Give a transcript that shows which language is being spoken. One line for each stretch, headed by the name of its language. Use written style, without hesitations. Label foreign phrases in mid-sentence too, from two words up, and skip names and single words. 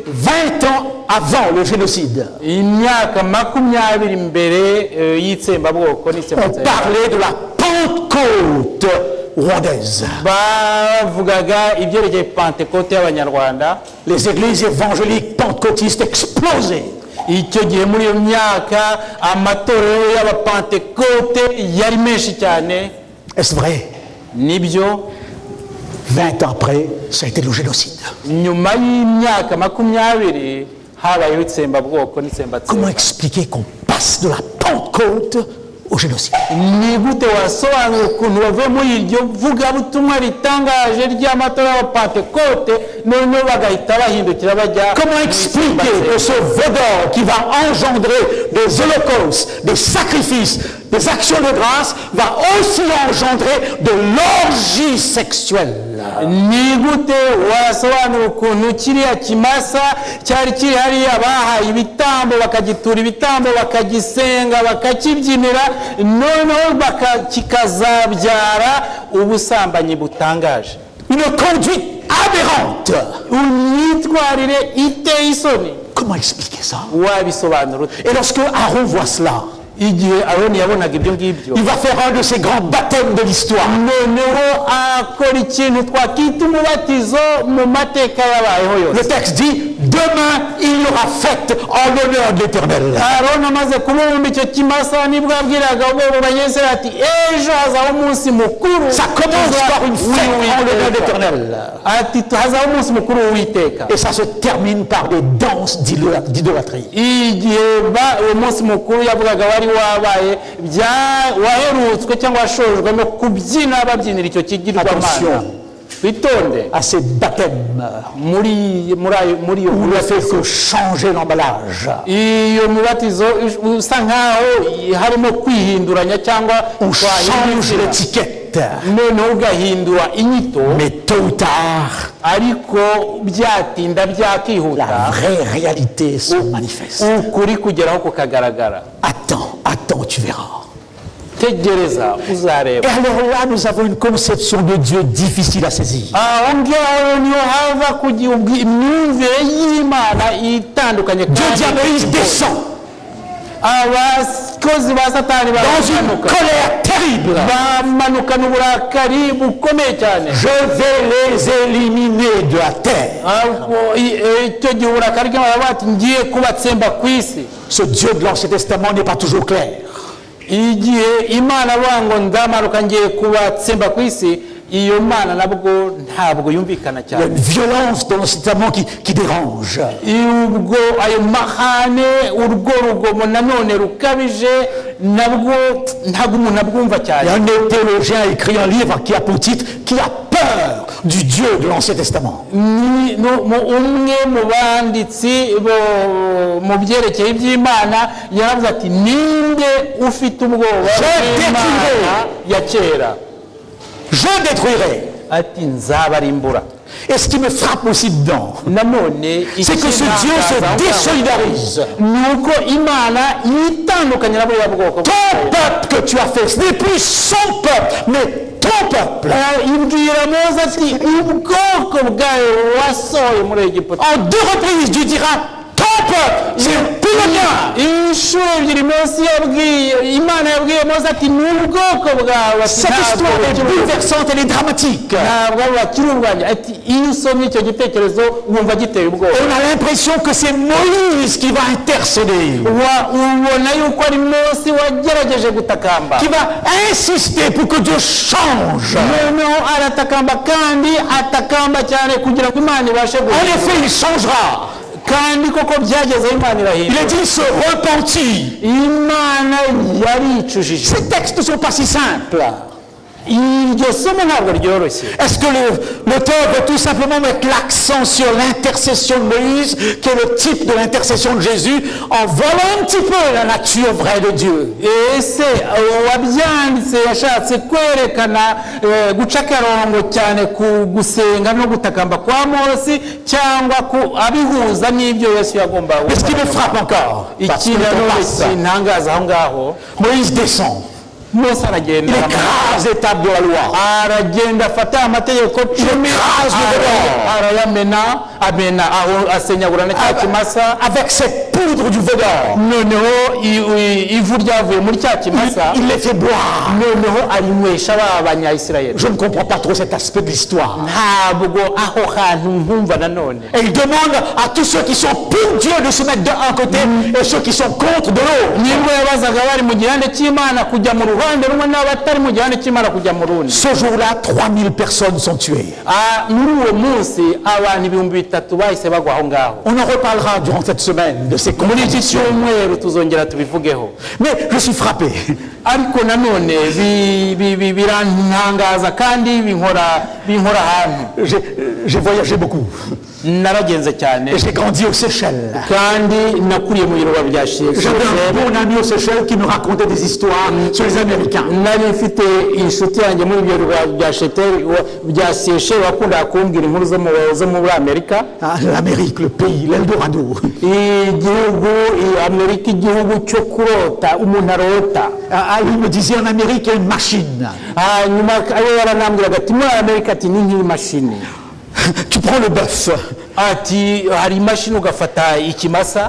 French: 20 ans avant le génocide,
Kinyarwanda: imyaka 20 mbere y'itsembabwoko
French: on
Kinyarwanda: n'itsembabwoko
French: parlait de la Pentecôte rwandaise.
Kinyarwanda: bavugaga ibyerekeye Pentecote y'abanyarwanda.
French: Les églises évangéliques pentecôtistes explosaient.
Kinyarwanda: icyo gihe muri iyo myaka amatorero y'abapentekote yari menshi cyane.
French: Est-ce vrai?
Kinyarwanda: nibyo
French: 20 ans après, ça a été le génocide.
Kinyarwanda: nyuma y'imyaka 20 habayeho itsembabwoko n'itsembatsemba.
French: Comment expliquer qu'on passe de la Pentecôte au génocide?
Kinyarwanda: ni gute wasobanura ukuntu bavuye muri iryo vugabutumwa ritangaje ry'amatora ya Pentecote noneho bagahita bahindukira bajya
French: Comment expliquer que ce vedeur qui va engendrer des holocaustes, des sacrifices, des actions de grâce, va aussi engendrer de l'orgie sexuelle?
Kinyarwanda: ni gute wasobanura ukuntu kiriya kimasa cyari kiri hariya bahaye ibitambo bakagitura ibitambo bakagisenga bakakibyinira noneho kikazabyara ubusambanyi butangaje?
French: Une conduite aberrante.
Kinyarwanda: imyitwarire iteye isoni.
French: Comment expliquer ça?
Kinyarwanda: wabisobanura ute?
French: Et lorsque Aaron voit cela,
Kinyarwanda: igihe Aroni yabonaga ibyo ngibyo
French: il va faire un de ces grands baptêmes de l'histoire.
Kinyarwanda: noneho akora ikintu twakita umubatizo mu mateka yabayeho
French: Le
Kinyarwanda: yose.
French: texte dit, demain il y aura fête en l'honneur de l'Éternel.
Kinyarwanda: Aroni amaze kubumba icyo kimasa nibwo abwiraga ubwo banyesera ati ejo hazaho umunsi mukuru.
French: Ça commence par une fête en l'honneur de l'Éternel.
Kinyarwanda: ati hazaho umunsi mukuru w'Uwiteka.
French: Et ça se termine par des danses d'idolâtrie.
Kinyarwanda: igihe uwo munsi mukuru yavugaga wari wabaye waherutswe cyangwa washojwe no kubyina babyinira icyo kigirwamana.
French: Attention
Kinyarwanda: bitonde
French: à ces baptêmes
Kinyarwanda: muri iyo
French: où ne fait que changer l'emballage,
Kinyarwanda: iyo mubatizo usa nkaho harimo kwihinduranya cyangwa
French: on change l'étiquette,
Kinyarwanda: noneho ugahindura inyito,
French: mais tôt ou tard,
Kinyarwanda: ariko byatinda
French: la
Kinyarwanda: byakihuta
French: vraie réalité se manifeste.
Kinyarwanda: ukuri kugeraho kukagaragara.
French: Attends, tu verras.
Kinyarwanda: tegereza
French: Et
Kinyarwanda: uzareba.
French: alors là, nous avons une conception de Dieu difficile à saisir.
Kinyarwanda: aho ngaho niho hava kugira imyumvire y'Imana itandukanye.
French: Dieu dit à Moïse, descends
Kinyarwanda: abakozi ba Satani
French: dans une colère terrible.
Kinyarwanda: bamanukana uburakari bukomeye cyane.
French: Je vais les éliminer de la terre.
Kinyarwanda: icyo gihe uburakari bw'Imana bati ngiye kubatsemba ku isi.
French: Ce Dieu de l'Ancien Testament n'est pas toujours clair.
Kinyarwanda: igihe Imana avuga ngo ndamanuka ngiye kubatsemba ku isi, iyo Mana nabwo ntabwo yumvikana
French: Il y a une
Kinyarwanda: cyane.
French: violence dans l'Ancien Testament qui dérange.
Kinyarwanda: ubwo ayo mahane urwo rugomo nanone rukabije nabwo ntabwo umuntu abwumva
French: Il y a
Kinyarwanda: cyane.
French: un théologien a écrit un livre qui a pour titre « Qui a peur du Dieu de l'Ancien Testament ?»
Kinyarwanda: umwe mu banditsi mu byerekeye iby'Imana yaravuze ati ninde ufite ubwoba bw'Imana ya kera?
French: Je détruirai.
Kinyarwanda: ati nzabarimbura.
French: Et ce qui me frappe aussi dedans,
Kinyarwanda: nanone
French: c'est que ce Dieu se désolidarise.
Kinyarwanda: ni uko Imana yitandukanye na buriya bwoko.
French: Ton peuple que tu as fait, ce n'est plus son peuple, mais ton peuple.
Kinyarwanda: ibwira Mose ati ubwoko bwawe wasohoye muri Egiputa.
French: En 2 reprises, Dieu dira ton peuple, c'est plus le mien.
Kinyarwanda: inshuro ebyiri Mose yabwiye Imana yabwiye Mose ati ni ubwoko bwawe.
French: Cette histoire est bouleversante, elle est dramatique.
Kinyarwanda: ntabwo bakiri ubwanjye. ati iyo usomye icyo gitekerezo wumva giteye ubwoba.
French: On a l'impression que c'est Moïse qui va intercéder,
Kinyarwanda: ubona yuko ari Mose wagerageje gutakamba,
French: qui va insister pour que Dieu change.
Kinyarwanda: noneho aratakamba kandi atakamba cyane kugira ngo Imana ibashe
French: En
Kinyarwanda: guhindura.
French: effet, il changera.
Kinyarwanda: kandi koko byagezeho Imana
French: Il
Kinyarwanda: irahindura.
French: est dit, il se repentit.
Kinyarwanda: Imana yaricujije.
French: Ces textes ne sont pas si simples.
Kinyarwanda: iryo somo ntabwo ryoroshye.
French: Est-ce que l'auteur veut tout simplement mettre l'accent sur l'intercession de Moïse, qui est le type de l'intercession de Jésus, en volant un petit peu la nature vraie de Dieu?
Kinyarwanda: ese wabyanditse yashatse kwerekana guca akarongo cyane ku gusenga no gutakamba kwa Mose cyangwa abihuza n'ibyo Yesu yagombaga.
French: Mais ce qui me frappe encore, parce que le temps passe,
Kinyarwanda: ikintangaza aho ngaho,
French: Moïse descend.
Kinyarwanda: Mose aragenda,
French: Il écrase les tables de la loi.
Kinyarwanda: aragenda afata amategeko cumi
French: écrase le vedeur.
Kinyarwanda: arayamena, aho asenyagura na cya kimasa.
French: Avec cette poudre du veau d'or.
Kinyarwanda: noneho ivu ryavuye muri cya kimasa
French: Il les fait boire.
Kinyarwanda: noneho arinywesha ba banyayisirayeli.
French: Je ne comprends pas trop cet aspect de l'histoire.
Kinyarwanda: ntabwo aho hantu nkumva nanone.
French: Et il demande à tous ceux qui sont pour Dieu de se mettre d'un côté et ceux qui sont contre de l'autre.
Kinyarwanda: nibwo yabazaga bari mu gihande cy'imana kujya mu ruhande rumwe n'abatari mu gihande cy'imana kujya mu rundi.
French: Ce jour-là, 3000 personnes sont tuées.
Kinyarwanda: muri uwo munsi abantu 3,000 bahise bagwa aho ngaho.
French: On en reparlera durant cette semaine de ces
Kinyarwanda: muri iki
French: contradictions.
Kinyarwanda: cyumweru tuzongera tubivugeho.
French: Mais je suis frappé.
Kinyarwanda: ariko nanone birantangaza kandi binkora ahantu.
French: J'ai voyagé beaucoup.
Kinyarwanda: naragenze cyane
French: Et j'ai grandi aux Seychelles.
Kinyarwanda: kandi nakuriye mu birwa bya
French: J'avais un
Kinyarwanda: Seychelles.
French: bon ami aux Seychelles qui me racontait des histoires sur les Américains.
Kinyarwanda: nari mfite inshuti yanjye muri ibyo birwa bya Seychelles wakundaga kumbwira inkuru zo muri Amerika.
French: Ah, l'Amérique, le pays, l'Eldorado.
Kinyarwanda: igihugu Amerika igihugu cyo kurota umuntu arota.
French: Ah, il me disait en Amérique, il y a une machine.
Kinyarwanda: hanyuma ayo yaranambwiraga ati muri Amerika ati ni nk'imashini.
French: Tu prends le bœuf,
Kinyarwanda: ati hari imashini ugafata ikimasa